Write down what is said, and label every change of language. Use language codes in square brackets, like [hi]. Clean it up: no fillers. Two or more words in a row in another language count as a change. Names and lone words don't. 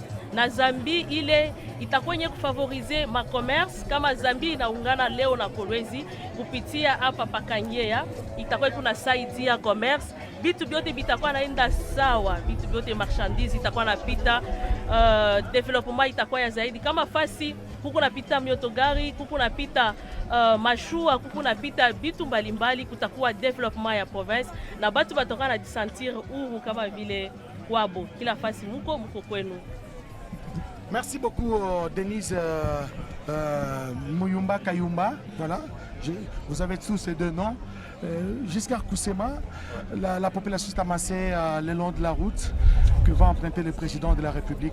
[sw] Na Zambi ile itakuwa yenye kufavorize ma commerce kama Zambi inaungana leo na Kolwezi kupitia hapa Pakanyea, itakuwa kunasaidia commerce, vitu vyote vitakuwa naenda sawa, vitu vyote marchandise itakuwa napita, development itakuwa ya zaidi. Kama fasi kuku napita miotogari, kuku napita mashua, kuku napita vitu mbalimbali, kutakuwa development ya province na batu batoka na disentir huru kama vile kwabo, kila fasi muko kwenu. [fr] Merci beaucoup Denise Muyumba Kayumba. Voilà, vous avez tous ces deux noms. Jusqu'à Kusema, la population s'est amassée le long de la route que va emprunter le président de la République.